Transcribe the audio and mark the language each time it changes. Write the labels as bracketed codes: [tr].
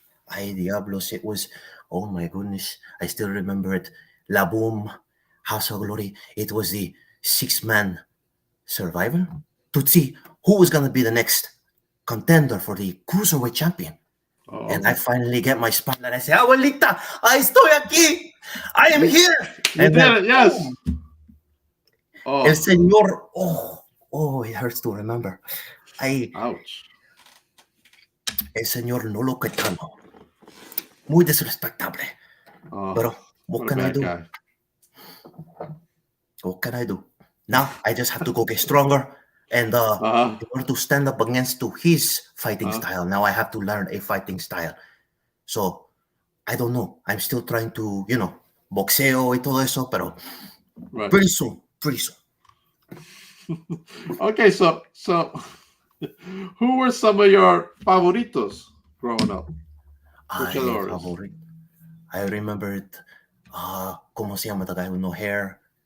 [es] Ay, diablos, [en] it was, oh my goodness, I still remember it. La Boom, House of Glory. It was the 6-man survival to see who was going to be the next contender for the Cruiserweight champion. And I finally get my spotlight. I say, Abuelita, I [es] estoy aquí. [en] I am here. You did it, yes. [es] El señor, [en] it hurts to remember. Ouch. [es] El señor Nolo Caetano. Muy desrespectable. Pero [en] what can I do? Guy. What can I do? Now I just have to go get stronger. And in order to stand up against his fighting style, now I have to learn a fighting style. So, I don't know. I'm still trying to, [es] boxeo y todo eso, pero [en] pretty soon. Okay, so who were some of your favoritos growing up? I remember it. [es] ¿Cómo se llama [en] the guy with no hair?